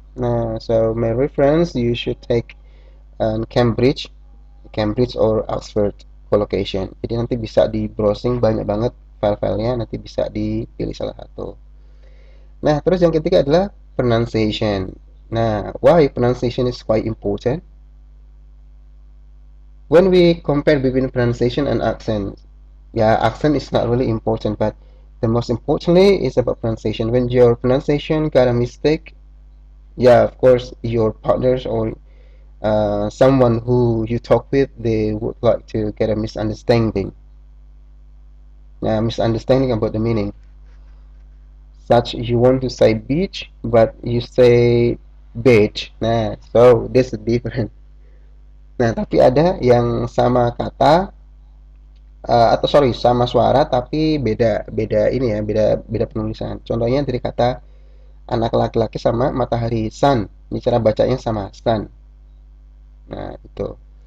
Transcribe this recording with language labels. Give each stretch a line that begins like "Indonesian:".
English: Nah, so my reference you should take Cambridge or Oxford collocation.
Indonesian: Jadi nanti bisa di browsing banyak banget file-filenya, nanti bisa dipilih salah satu. Nah, terus yang ketiga adalah pronunciation.
English: Nah, why pronunciation is quite important? When we compare between pronunciation and accent, yeah, accent is not really important, but the most importantly is about pronunciation. When your pronunciation got a mistake, yeah, of course, your partners or someone who you talk with, they would like to get a misunderstanding about the meaning. Such you want to say beach, but you say beach. Nah, so this is different.
Indonesian: Nah, tapi ada yang sama kata atau sorry sama suara tapi beda beda ini ya beda beda penulisan. Contohnya dari kata anak laki-laki sama matahari sun. Ini cara bacanya sama sun. Nah, itu.